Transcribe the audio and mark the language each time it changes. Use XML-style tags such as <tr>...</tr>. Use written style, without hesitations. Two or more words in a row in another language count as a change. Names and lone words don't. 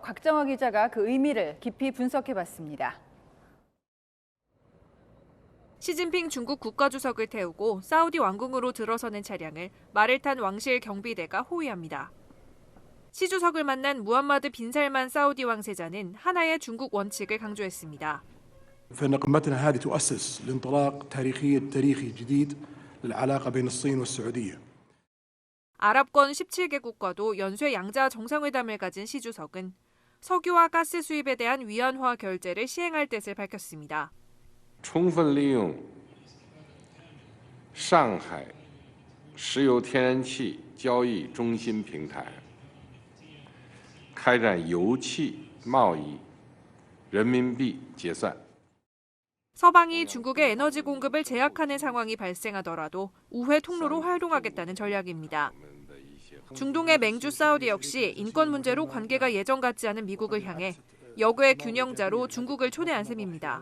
<ko>곽정화 기자가 그 의미를 깊이 분석해봤습니다. 시진핑 중국 국가주석을 태우고 사우디 왕궁으로 들어서는 차량을 말을 탄 왕실 경비대가 호위합니다. 시 주석을 만난 무함마드 빈 살만 사우디 왕세자는 하나의 중국 원칙을 강조했습니다.</ko> <ar>فإن قمتنا هذه تؤسس لانطلاق تاريخي جديد للعلاقة بين الصين والسعودية.</ar> <ko>아랍권 17개국과도 연쇄 양자 정상회담을 가진 시 주석은 석유와 가스 수입에 대한 위안화 결제를 시행할 뜻을 밝혔습니다.</ko> <zh>充分利用上海石油天然气交易中心平台，开展油气贸易人民币结算。</zh> <ko>서방이 중국의 에너지 공급을 제약하는 상황이 발생하더라도 우회 통로로 활동하겠다는 전략입니다. 중동의 맹주 사우디 역시 인권 문제로 관계가 예전 같지 않은 미국을 향해 역의 균형자로 중국을 초대한 셈입니다.</ko>